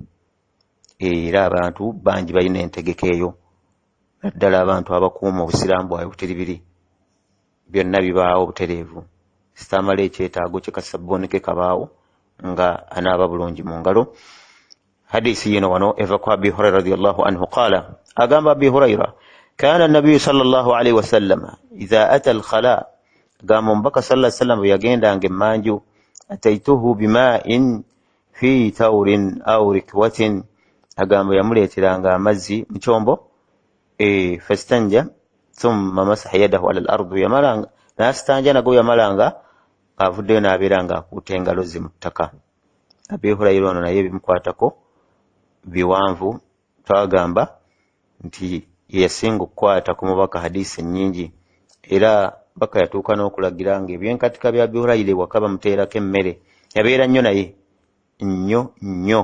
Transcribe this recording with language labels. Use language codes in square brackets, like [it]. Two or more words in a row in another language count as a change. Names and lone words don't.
[lg] Era abantu bangi balina entegeka eyo, naddala abantu abakuuma obusiraamu bwabwe butiribiri, byonna bibaawo butereevu. Sitamala ekyetaago kye ka sabbuuni ke kabaawo nga anaaba bulungi mu ngalo. Hadisi yino wano eva ku Abi Hurayra [ar] رضي الله عنه قال, [lg] agamba Abi Hurayra, [ar] كان النبي صلى الله عليه وسلم إذا أتى الخلاء, [lg] gamba omubaka [ar] صلى الله عليه وسلم [lg] bwe yagendanga emmanju, [ar] أتيته بماء في تور أو ركوة, [lg] agamba yamuleeteranga amazzi mu kyombo, [ar] فاستنجى ثم مسح يده على الأرض, [lg] yamalanga n'asitanja nago yamalanga avuddeyo n'abeera ng'akuuta engalo ze mu ttaka. Abi Hurayra ono naye bimukwatako biwanvu, twagamba nti yasinga okukwata ku mubaka hadisi nnyingi, era baka yatuuka n'okulagira nga ebyenkatika bya Abi Hurayra ewaka bamuteerako emmere, yabeera nnyo naye nnyo nnyo.